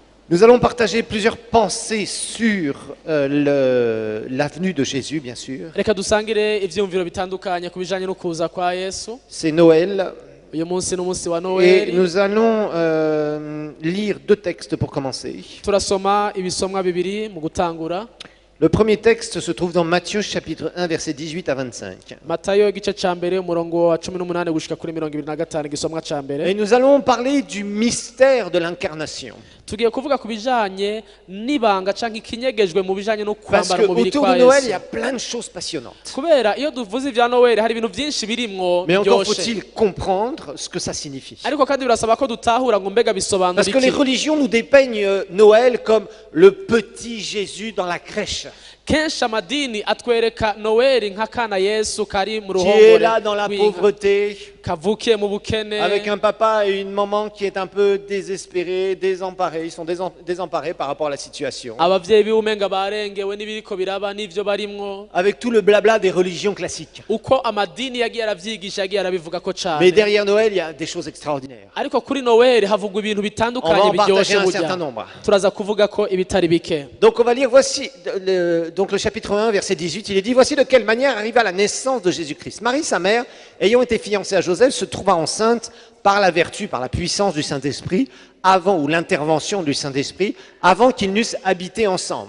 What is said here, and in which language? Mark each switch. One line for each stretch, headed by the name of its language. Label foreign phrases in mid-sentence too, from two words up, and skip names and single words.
French: Nous allons partager plusieurs pensées sur l'avenue de Jésus, bien sûr.
Rundi: Reka dusangire ivyumviro bitandukanye ku bijanye no kuza kwa Yesu.
French: C'est Noël.
Rundi: Uyu munsi n'umunsi wa
French: Et
Rundi: Noel.
French: nous allons lire deux textes pour commencer.
Rundi: Turasoma ibisomwa bibiri mu gutangura.
French: Le premier texte se trouve dans Matthieu chapitre 1 versets 18 à 25.
Rundi: Matayo igice ca mbere umurongo wa 18 gushika kuri 25 igisomwa ca mbere.
French: Et nous allons parler du mystère de l'incarnation.
Rundi: Tugiye kuvuga ku bijanye n'ibanga canke ikinyegejwe mu bijanye no
French: Parce
Rundi: kwambara umubiri
French: qu'autour
Rundi: kwa
French: de Noël, il y
Rundi: Yesu.
French: a plein de choses passionnantes.
Rundi: Kubera iyo duvuze ivya Noel hari ibintu vyinshi birimwo
French: Mais encore
Rundi: byoshe.
French: faut-il comprendre ce que ça signifie.
Rundi: Ariko kandi birasaba ko dutahura ngo mbega bisobanura
French: Parce que les
Rundi: iki.
French: religions nous dépeignent Noël comme le petit Jésus dans la crèche,
Rundi: Kenshi amadini atwereka Noel nk'akana Yesu kari mu
French: qui est
Rundi: ruhongore
French: là dans la
Rundi: rw'inka,
French: pauvreté,
Rundi: kavukiye mu bukene,
French: avec un papa et une maman qui est un peu désespéré, désemparé. Ils sont désemparés par rapport à la situation.
Rundi: abavyeyi biwumenga barengewe n'ibiriko biraba n'ivyo barimwo.
French: Avec tout le blabla des religions classiques.
Rundi: Uko amadini yagiye aravyigisha yagiye arabivuga ko
French: Mais
Rundi: cane.
French: derrière Noël, il y a des choses extraordinaires.
Rundi: Ariko kuri Noel havugwa ibintu
French: On va
Rundi: bitandukanye
French: en partager
Rundi: biryoshe
French: un
Rundi: burya.
French: certain nombre.
Rundi: Turaza kuvuga ko ibitari bike.
French: Donc on va lire, voici donc le chapitre 1, verset 18, il est dit, voici de quelle manière arriva la naissance de Jésus-Christ. Marie, sa mère, ayant été fiancée à Joseph, se trouva enceinte par la vertu, par la puissance du Saint-Esprit, avant, ou l'intervention du Saint-Esprit, avant qu'ils n'eussent habité ensemble.